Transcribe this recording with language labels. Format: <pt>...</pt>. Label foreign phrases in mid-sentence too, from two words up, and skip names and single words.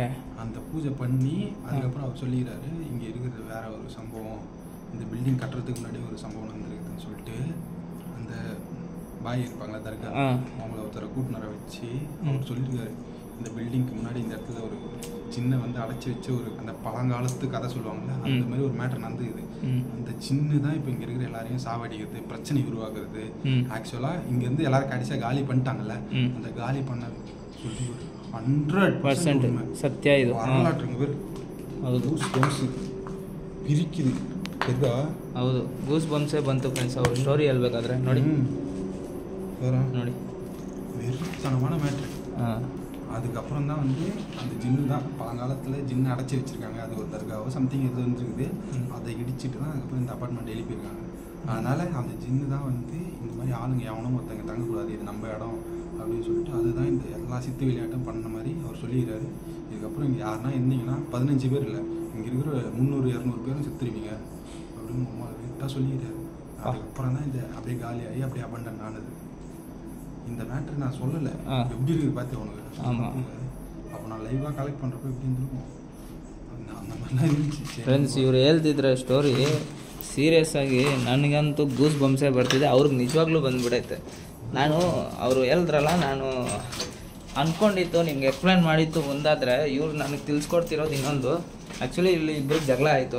<ta>அந்த பூஜை பண்ணி அதுக்கப்புறம் அவர் சொல்லிக்கிறாரு, இங்கே இருக்கிறது வேற ஒரு சம்பவம், இந்த பில்டிங் கட்டுறதுக்கு முன்னாடி ஒரு சம்பவம் நடந்துருக்குதுன்னு சொல்லிட்டு அந்த பாய் இருப்பாங்களா தர்கா, அவங்கள ஒருத்தரை கூட்டினரை வச்சு அவர் சொல்லியிருக்காரு, இந்த பில்டிங்க்கு முன்னாடி இந்த இடத்துல ஒரு சின்ன வந்து அடைச்சி வச்சு ஒரு அந்த பழங்காலத்து கதை சொல்லுவாங்கல்ல, அந்த மாதிரி ஒரு மேட்டர் நடந்துக்குது. அந்த சின்ன தான் இப்போ இங்கே இருக்கிற எல்லாரையும் சாவடிக்கிறது, பிரச்சனை உருவாக்குறது. ஆக்சுவலாக இங்கேருந்து எல்லாரும் கடைசியாக காலி பண்ணிட்டாங்கல்ல, அந்த காலி பண்ண சொல்லி ஒரு 100%</ta> <kn>ಸತ್ಯ ಇದು.</kn> <ta>வரலாற்றுங்க பேர்</ta> <kn>ಹೌದು.</kn> <ta>பிரிக்குது தெரியா?</ta> <kn>ಹೌದು,</kn> <en>goose bumps</en> <kn>ಬಂತು ಫ್ರೆಂಡ್ಸ್ ಅವ್ರ ಸ್ಟೋರಿ ಹೇಳ್ಬೇಕಾದ್ರೆ. ನೋಡಿ ನೋಡಿ</kn> <ta>வெறித்தனமான மேட்ரு. அதுக்கப்புறம் தான் வந்து அந்த ஜின்னு தான் பழங்காலத்தில் ஜின்னு அடைச்சி வச்சுருக்காங்க. அது ஒரு தர்காவோ சம்திங் எது வந்துருக்குது, அதை இடிச்சிட்டு தான் அதுக்கப்புறம் இந்த அப்பார்ட்மெண்ட் எழுப்பியிருக்காங்க. அதனால் அந்த ஜின்னு தான் வந்து இந்த மாதிரி ஆளுங்க எவனும் ஒருத்தங்க தங்கக்கூடாது, இது நம்ம இடம் அப்படின்னு சொல்லிட்டு அதுதான் இந்த எல்லா சித்து விளையாட்டும் பண்ண மாதிரி அவர் சொல்லிடுறாரு. இதுக்கப்புறம் இங்கே யாருன்னா இருந்தீங்கன்னா 15 பேர் இல்லை, இங்கே இருக்கிற 300-200 பேரும் செத்துருவீங்க அப்படின்னு கரெக்டாக சொல்லிடுறாரு. அதுக்கப்புறம் தான் இந்த அப்படியே காலியாகி அப்படியே அபண்டன் ஆனது. இந்த மேட்ரு நான் சொல்லலை, எப்படி இருக்குது பார்த்து உனக்கு. ஆமாம். அப்போ நான் லைவாக கலெக்ட் பண்ணுறப்ப எப்படி இருந்திருக்கும், அந்த மாதிரிலாம் இருந்துச்சு</ta> <kn>ಫ್ರೆಂಡ್ಸ್. ಇವ್ರು ಹೇಳ್ತಿದ್ರೆ</kn> <en>story serious</en> <kn>ಆಗಿ ನನಗಂತೂ</kn> <en>goose bumps</en> <kn>ಬರ್ತಿದೆ, ಅವ್ರಿಗೆ ನಿಜವಾಗ್ಲೂ ಬಂದುಬಿಡೈತೆ. ನಾನು ಅವರು ಹೇಳಿದ್ರಲ್ಲ, ನಾನು ಅಂದ್ಕೊಂಡಿತ್ತು ನಿಮ್ಗೆ ಎಕ್ಸ್ಪ್ಲೇನ್ ಮಾಡಿತ್ತು ಒಂದಾದರೆ, ಇವ್ರು ನನಗೆ ತಿಳಿಸ್ಕೊಡ್ತಿರೋದು ಇನ್ನೊಂದು. ಆ್ಯಕ್ಚುಲಿ ಇಲ್ಲಿ ಇಬ್ರಿಗೆ ಜಗಳ ಆಯಿತು.</kn>